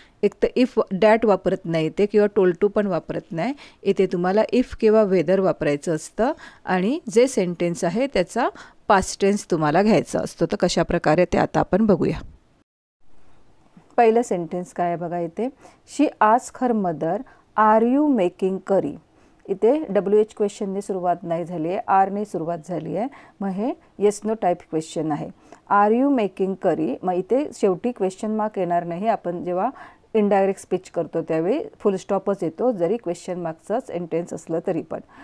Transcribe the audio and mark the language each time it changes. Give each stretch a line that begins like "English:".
Marathi: एक तर if that वापरत नाही इथे, किंवा टोल्ड टू पण वापरत नाही इथे. तुम्हाला इफ किंवा वेदर वापरायचं असतं आणि जे सेंटेन्स आहे त्याचा पास्ट टेन्स तुम्हाला घ्यायचा असतो. तर कशा प्रकारे ते आता आपण बघूया. पहिलं सेंटेन्स काय आहे बघा इथे.
English: She asked her mother are you making curry.
Marathi: इथे WH क्वेश्चनने सुरुवात नाही झाली आहे, आरने सुरुवात झाली आहे. मग हे येस नो टाईप क्वेश्चन आहे.
English: Are you making curry.
Marathi: मग इथे शेवटी क्वेश्चन मार्क येणार नाही. आपण जेव्हा इनडायरेक्ट स्पीच करतो त्यावेळी फुल स्टॉपच येतो, जरी क्वेश्चन मार्कचाच सेंटेन्स असलं तरी पण.